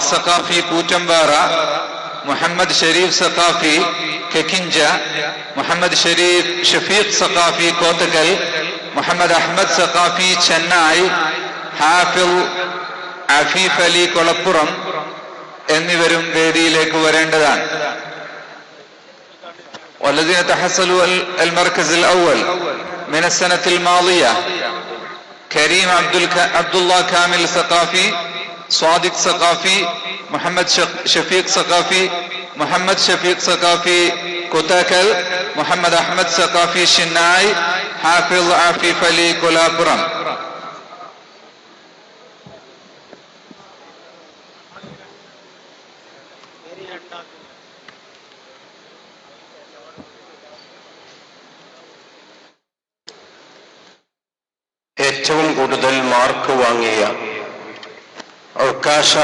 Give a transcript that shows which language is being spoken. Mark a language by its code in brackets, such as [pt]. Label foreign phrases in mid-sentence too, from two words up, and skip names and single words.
[ml] സഖാഫി കൂറ്റമ്പാറ, മുഹമ്മദ് ഷരീഫ് സഖാഫി കെക്കിഞ്ച, മുഹമ്മദ് ഷഫീഖ് സഖാഫി കോത്തക്കൽ, മുഹമ്മദ് അഹമ്മദ് സഖാഫി ചെന്നൈ, ഹാഫിൽ അഫീഫ് അലി കൊളപ്പുറം എന്നിവരും വേദിയിലേക്ക് വരേണ്ടതാണ്. [ar] والذين تحصلوا المركز الأول من السنة الماضية كريم عبد الله كامل ثقافي، صادق ثقافي، محمد شفيق ثقافي، محمد شفيق ثقافي كوتاكل، محمد أحمد ثقافي شناي، حافظ عفيف علي كولابرم. [ml] ഏറ്റവും കൂടുതൽ മാർക്ക് വാങ്ങിയ ഉക്കാശ